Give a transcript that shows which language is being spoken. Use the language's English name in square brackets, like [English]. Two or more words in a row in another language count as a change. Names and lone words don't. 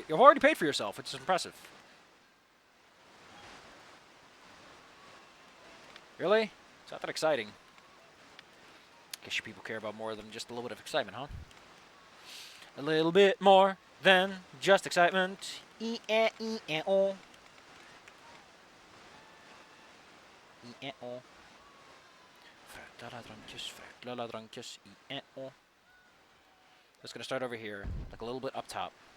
[English] You've already paid for yourself, which is impressive. Really? It's not that exciting. Guess you people care about more than just a little bit of excitement, huh? A little bit more than just excitement. E-e-e-e-o. E-e-o. Just gonna start over here, like a little bit up top.